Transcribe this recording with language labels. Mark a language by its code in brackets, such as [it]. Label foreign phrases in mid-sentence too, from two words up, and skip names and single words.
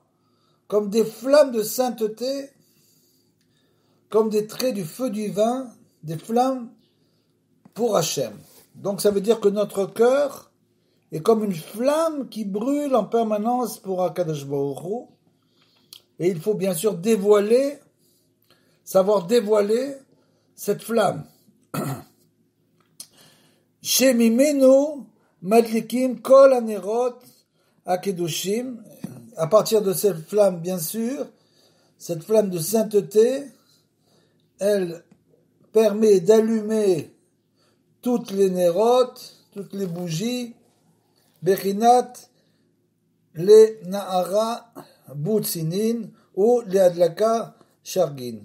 [fr] Comme des flammes de sainteté, comme des traits du feu divin, des flammes pour Hashem. Donc ça veut dire que notre cœur est comme une flamme qui brûle en permanence pour [he] הקדוש ברוך הוא, [fr] et il faut bien sûr savoir dévoiler cette flamme. [he] שממנו מדליקים כל הנרות הקדושים. [fr] À partir de cette flamme, bien sûr, cette flamme de sainteté, elle permet d'allumer toutes les nérotes, toutes les bougies, bechinat, les [arc] נהורא בוצינין [fr] ou les [arc] אדלקה שרגין.